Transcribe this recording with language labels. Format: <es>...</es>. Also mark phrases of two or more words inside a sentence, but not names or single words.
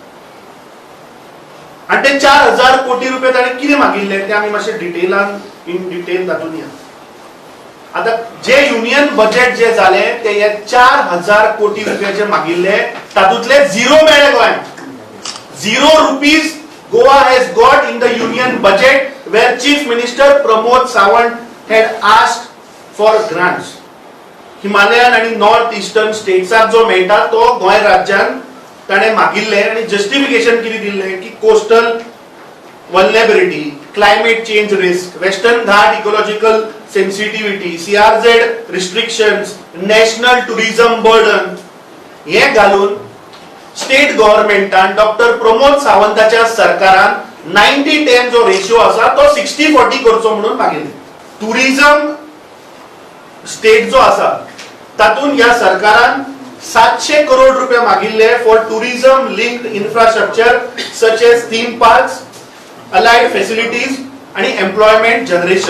<kok>आणि ते 4000 कोटी रुपया ताणे कितें मागिल्ले ते आमी मातशे</kok> <en>in detail</en> <kok>तातून या. आता जे</kok> <en>union budget</en> <kok>जे झाले ते हे 4000 कोटी रुपये जे मागिल्ले तातूंतले झिरो मेळ्ळे गोंयांक.</kok> <en>0 rupees Goa has got in the union budget where Chief Minister Pramod Sawant had asked for grants.</en> <kok>हिमालयन आणि</kok> <en>North Eastern</en> <kok>स्टेट्साक जो मेळटा तो गोंय राज्यान ताणे मागिल्ले आणि जस्टिफिकेशन कितें दिल्लें की कोस्टल</kok> <en>vulnerability, climate change risk, western Ghat ecological sensitivity, CRZ restrictions, national tourism burden</en> <kok>हे घालून</kok> <en>state government</en> <kok>डॉक्टर प्रमोद सावंताच्या सरकारान 90-10 जो रेशिओ असा तो 60-40 करचो म्हणून मागिल्ले.</kok> <en>tourism state</en> <kok>जो असा तातून या सरकारान 700 करोड रुपये मागिल्ले</kok> <en>for tourism linked infrastructure such as theme parks, allied facilities आणि employment generation.</en>